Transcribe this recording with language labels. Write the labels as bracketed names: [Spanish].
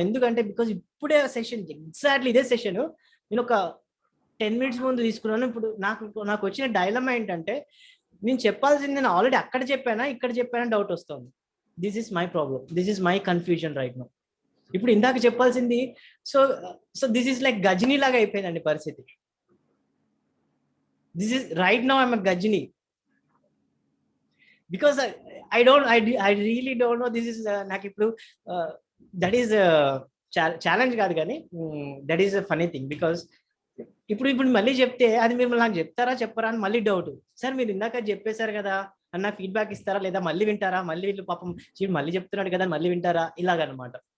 [Telugu] ఎందుకంటే బికాజ్ ఇప్పుడే session, exactly ఇదే సెషన్ నేను ఒక 10 minutes ముందు తీసుకున్నాను. ఇప్పుడు నాకు వచ్చిన డైలమా ఏంటంటే, నేను చెప్పాల్సింది నేను ఆల్రెడీ అక్కడ చెప్పానా ఇక్కడ చెప్పానా డౌట్ వస్తుంది. [English] This is my problem, this is my confusion right now. [Telugu] ఇప్పుడు ఇందాక చెప్పాల్సింది, [English] so this is like [Telugu] Ghazni లాగా అయిపోయిందండి పరిస్థితి. [English] This is right now I'm a Gajini because I really don't know. [Telugu] This is నాకు ఇప్పుడు [English] that is a challenge [Telugu] కాదు కానీ [English] that is a funny thing because [Telugu] ఇప్పుడు మళ్ళీ చెప్తే అది మీరు నాకు చెప్తారా చెప్పరా అని మళ్ళీ డౌట్. సార్ మీరు ఇందాక చెప్పేశారు కదా అన్న, ఫీడ్బ్యాక్ ఇస్తారా లేదా మళ్ళీ వింటారా, మళ్ళీ వీళ్ళు పాపం మళ్ళీ చెప్తున్నాడు కదా మళ్ళీ వింటారా, ఇలాగనమాట.